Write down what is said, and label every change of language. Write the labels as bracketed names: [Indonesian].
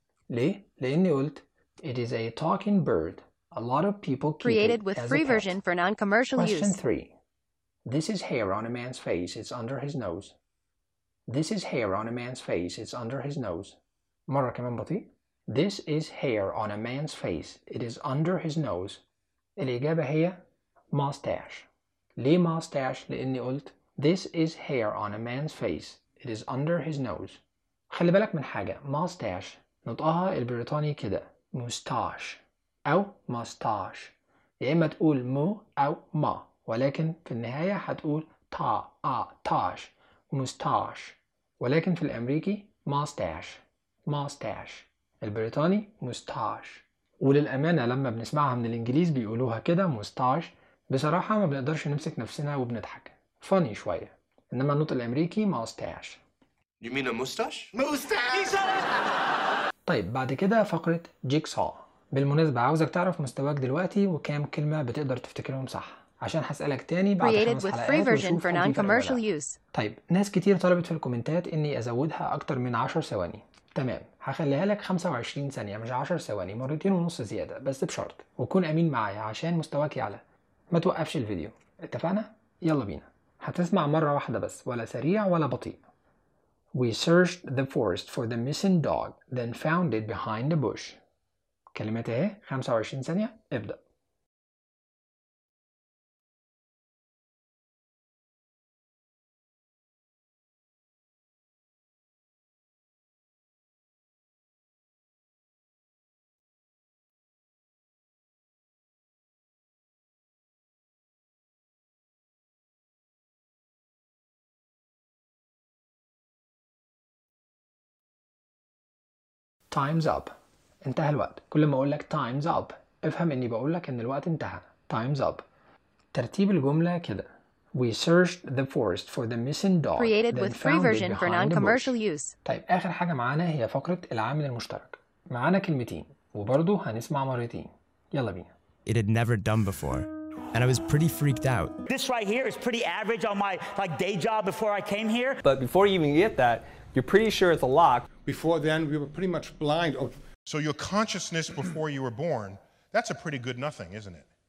[Arabic] ليه؟ لأني قلت [English] it is a talking bird. A lot of people keep created it with as free a version pet. For non-commercial Question use. Question 3. This is hair on a man's face. It's under his nose. This is hair on a man's face. It's under his nose. [Arabic] مرة كمان بطيء. [English] This is hair on a man's face. It is under his nose. [Arabic] الإجابة هي mustache. ليه [English] mustache؟ [Arabic] لأني قلت [English] this is hair on a man's face. It is under his nose. [Arabic] خلي بالك من حاجة. Mustache نطقها البريطاني كده. [English] Mustache أو mustache. [Arabic] يا إما تقول مو أو ما، ولكن في النهاية هتقول تا آ تاش مستاش، ولكن في الأمريكي mustache. [English] Mustache. [Arabic] البريطاني mustache. وللأمانة لما بنسمعها من الإنجليز بيقولوها كده mustache، بصراحة ما بنقدرش نمسك نفسنا وبنضحك. Funny شوية. إنما النطق الأمريكي mustache. [English] You mean a mustache? Mustache! [Arabic] طيب بعد كده فقرة jigsaw. بالمناسبة عاوزك تعرف مستواك دلوقتي وكام كلمة بتقدر تفتكرهم صح، عشان هسألك تاني بعد 5 حلقات. طيب ناس كتير طلبت في الكومنتات اني ازودها اكتر من 10 ثواني. تمام، هخليها لك 25 ثانية مش 10 ثواني، مرتين ونص زيادة، بس بشرط وكون امين معايا عشان مستواك يعلى. ما توقفش الفيديو، اتفقنا؟ يلا بينا. هتسمع مرة واحدة بس، ولا سريع ولا بطيء. [English] We searched the forest for the missing dog, then found it behind a bush. [Arabic] كلمات ايه؟ 25 ثانية ابدأ. [English] Time's up. [Arabic] انتهى الوقت. كل ما اقول لك [English] time's up [Arabic] افهم اني بقول لك ان الوقت انتهى. [English] Time's up. [Arabic] ترتيب الجملة كده: [English] We searched the forest for the missing dog, created with free version for non-commercial use. [Arabic] طيب اخر حاجة معانا هي فقرة العامل المشترك. معانا كلمتين وبرضو هنسمع مرتين. يلا بينا. [English] It had never done before and I was pretty freaked out. This right here is pretty average on my like day job before I came here. But before you even get that, you're pretty sure it's a lock. Before then we were pretty much blind. So your consciousness before you were born, that's a pretty good nothing, isn't it?